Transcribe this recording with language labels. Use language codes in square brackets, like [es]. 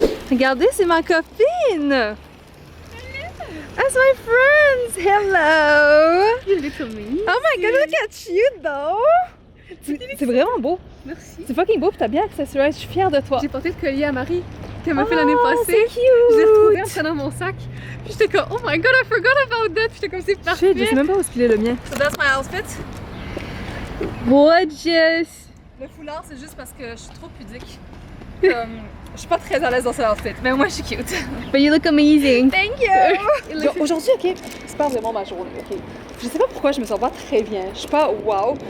[fr] Regardez, c'est ma copine! [en] That's my friends! Hello! You look amazing. Oh my god, look at you though! [fr] C'est vraiment beau. Merci. C'est fucking beau, puis t'as bien accessorisé, je suis fière de toi. J'ai porté le collier à Marie qu'elle m'a fait l'année passée. C'est cute! Je l'ai retrouvé en dans mon sac. Puis j'étais comme, [en] oh my god, I forgot about that. [fr] Puis j'étais comme, c'est parfait. Shit, je sais même pas où est le mien. [en] So that's my outfit. Gorgeous! [fr] Le foulard, c'est juste parce que je suis trop pudique. Comme, je suis pas très à l'aise dans cet outfit, mais moi je suis cute. [en] But you look amazing! Thank you! [fr] Genre, aujourd'hui, ok, c'est pas vraiment ma journée, ok. Je sais pas pourquoi je me sens pas très bien. Je suis pas wow.